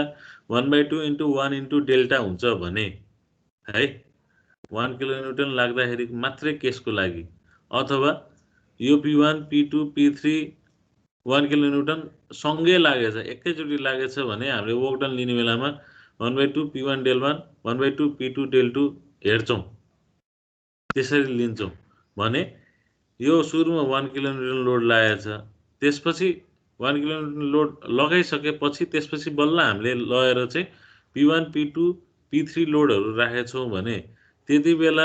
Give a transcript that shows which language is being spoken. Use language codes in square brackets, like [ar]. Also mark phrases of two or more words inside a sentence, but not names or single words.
[ne] 1/2 इन्टु 1 इन्टु डेल्टा हुन्छ भने है 1 किलोन्युटन लाग्दाखेरिको मात्रै केसको लागि अथवा यो p1 p2 p3 1 किलोन्युटन सँगै लागेछ एकैचोटी लागेछ भने हामीले [en] work done [ne] लिने बेलामा 1/2 p1 del 1 1/2 p2 del 2 हेर्छौं त्यसरी लिन्छौं भने यो सुरुमा 1 किलोन्युटन लोड लागेछ त्यसपछि 1 किलोन्युटन लोड लगाइसकेपछि त्यसपछि बल्ल हामीले लगेर चाहिँ p1 p2 p3 लोडहरु राखेछौं भने त्यतिबेला